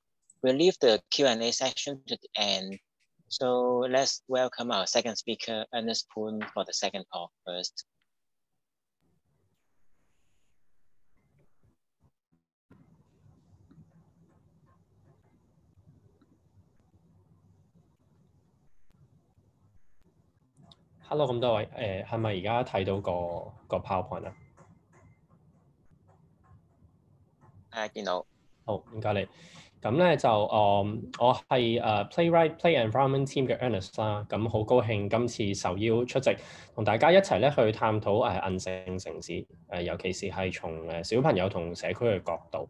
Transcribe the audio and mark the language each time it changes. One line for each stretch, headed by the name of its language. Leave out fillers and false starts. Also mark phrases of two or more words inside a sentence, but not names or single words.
English: We'll leave the Q&A section to the end. So let's welcome our second speaker, Ernest Poon, for the second talk first. Hello，
Cantonese: 咁多位，係咪而家睇到個 PowerPoint 啊？見到。好，唔該你。咁咧就我係 Playwright Play Environment Team 嘅 Ernest 啦。咁好高興今次受邀出席，同大家一齊咧去探討韌性城市，尤其是係從小朋友同社區嘅角度。